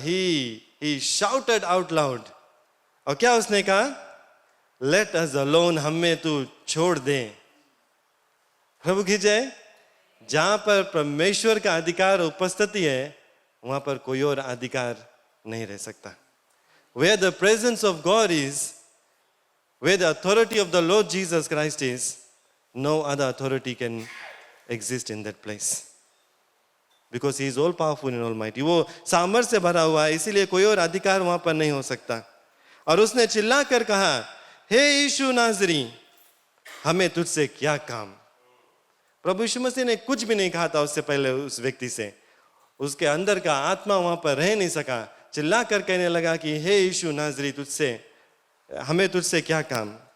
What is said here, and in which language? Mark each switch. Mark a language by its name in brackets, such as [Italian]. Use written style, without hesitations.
[English] He shouted out loud. [Hindi] और क्या उसने कहा, [English] let us alone, [Hindi] हमें तू छोड़ दे। प्रभु की जय। जहां पर परमेश्वर का अधिकार उपस्थिति है, वहां पर कोई और अधिकार नहीं रह सकता। [English] Where the presence of God is, where the authority of the Lord Jesus Christ is, no other authority can exist in that place. Because he is all powerful and almighty. [Hindi] वो सामर्थ्य से भरा हुआ है, इसीलिए कोई और अधिकार वहां पर नहीं हो सकता। और उसने चिल्ला कर कहा, हे यीशु नाजरी, हमें तुझसे क्या काम। प्रभु यीशु मसीह ने कुछ भी नहीं कहा था उससे पहले उस व्यक्ति से। उसके अंदर का आत्मा वहां पर रह नहीं सका, चिल्ला कर कहने लगा कि हे यीशु नाजरी, तुझसे हमें तुझसे क्या काम।